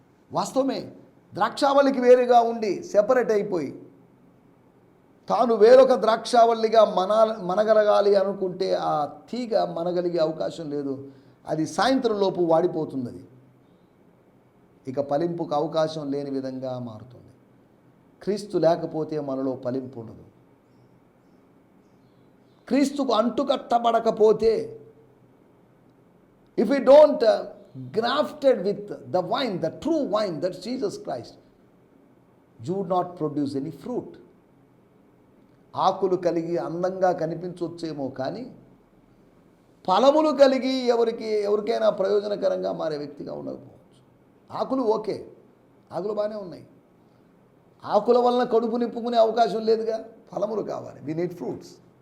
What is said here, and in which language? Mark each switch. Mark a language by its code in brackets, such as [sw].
[te] వాస్తవమే, ద్రాక్షావళికి వేరుగా ఉండి సెపరేట్ అయిపోయి తాను వేరొక ద్రాక్షావళిగా మనగలగాలి అనుకుంటే ఆ తీగ మనగలిగే అవకాశం లేదు. అది సాయంత్రం లోపు వాడిపోతుంది. అది ఇక ఫలింపుకు అవకాశం లేని విధంగా మారుతుంది. క్రీస్తు లేకపోతే మనలో ఫలింపు ఉండదు. క్రీస్తుకు అంటుకట్టబడకపోతే, [en] if we don't grafted with the vine, the true vine, that's Jesus Christ, you would not produce any fruit. [te] ఆకులు కలిగి అందంగా కనిపించవచ్చేమో కానీ ఫలములు కలిగి ఎవరికైనా ప్రయోజనకరంగా మారే వ్యక్తిగా ఉండకపోవచ్చు. ఆకులు ఓకే, ఆకులు బాగానే ఉన్నాయి. ఆకుల వలన కడుపు నింపుకునే అవకాశం లేదుగా, ఫలములు కావాలి. [en] We need fruits.